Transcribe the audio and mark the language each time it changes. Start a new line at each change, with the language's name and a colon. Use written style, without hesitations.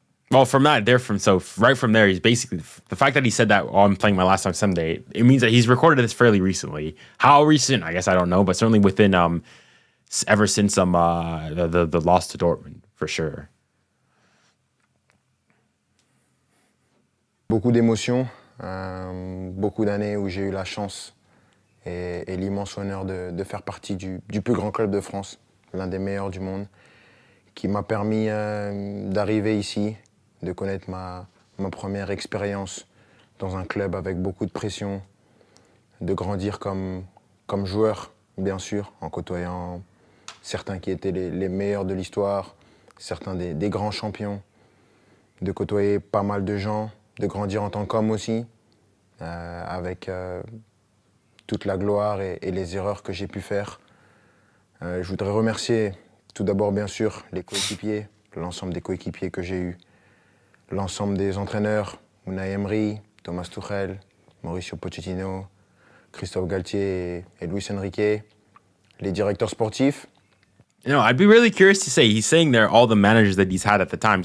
English: Well, right from there, he's basically, the fact that he said that, I'm playing my last time Sunday, it means that he's recorded this fairly recently. How recent? I guess I don't know, but certainly within, ever since the loss to Dortmund, for sure.
French: Beaucoup d'émotions, beaucoup d'années où j'ai eu la chance et l'immense honneur de faire partie du plus grand club de France, l'un des meilleurs du monde, qui m'a permis d'arriver ici, de connaître ma première expérience dans un club avec beaucoup de pression, de grandir comme joueur, bien sûr, en côtoyant certains qui étaient les meilleurs de l'histoire, certains des grands champions, de côtoyer pas mal de gens, de grandir en tant qu'homme aussi, avec toute la gloire et les erreurs que j'ai pu faire. Je voudrais remercier tout d'abord, bien sûr, les coéquipiers, l'ensemble des coéquipiers que j'ai eus, l'ensemble des entraîneurs, Unai Emery, Thomas Tuchel, Mauricio Pochettino, Christophe Galtier et Luis Enrique, les directeurs sportifs.
English: You know, I'd be really curious to say, he's saying there all the managers that he's had at the time.